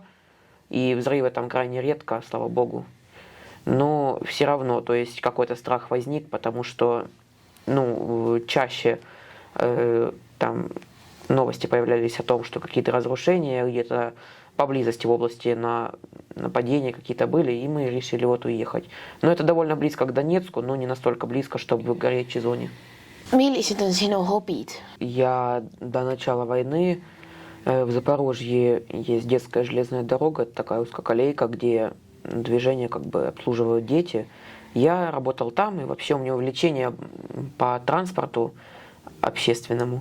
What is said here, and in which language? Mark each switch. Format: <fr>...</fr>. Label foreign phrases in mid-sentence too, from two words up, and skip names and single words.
<ru>И взрывы там крайне редко, слава богу. Но все равно, то есть какой-то страх возник, потому что, ну, чаще там новости появлялись о том, что какие-то разрушения где-то поблизости в области нападения какие-то были, и мы решили вот уехать. Но это довольно близко к Донецку, но не настолько близко, чтобы в горячей зоне.</ru> <et>Millised on sinu hobid?</et> <ru>Я до начала войны в Запорожье есть детская железная дорога, это такая узкоколейка, где движение как бы обслуживают дети. Я работал там, и вообще у меня увлечение по транспорту общественному.</ru>